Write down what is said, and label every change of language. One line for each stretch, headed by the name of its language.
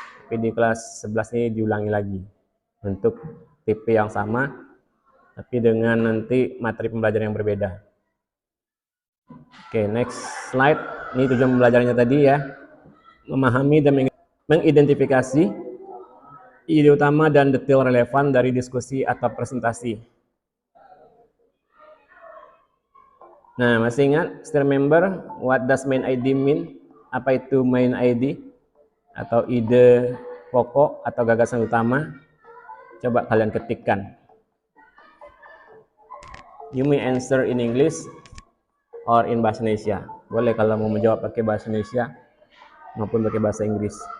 Indonesian: Tapi di kelas 11 ini diulangi lagi untuk tipe yang sama tapi dengan nanti materi pembelajaran yang berbeda.
English: Oke, next slide.
Indonesian: Ini tujuan pembelajarannya tadi ya. Memahami dan mengidentifikasi ide utama dan detail relevan dari diskusi atau presentasi. Nah, masih ingat?
English: Still remember what does main ID mean?
Indonesian: Apa itu main ID? Atau ide pokok atau gagasan utama? Coba kalian ketikkan.
English: You may answer in English or in bahasa Indonesia.
Indonesian: Boleh kalau mau menjawab pakai bahasa Indonesia maupun pakai bahasa Inggris.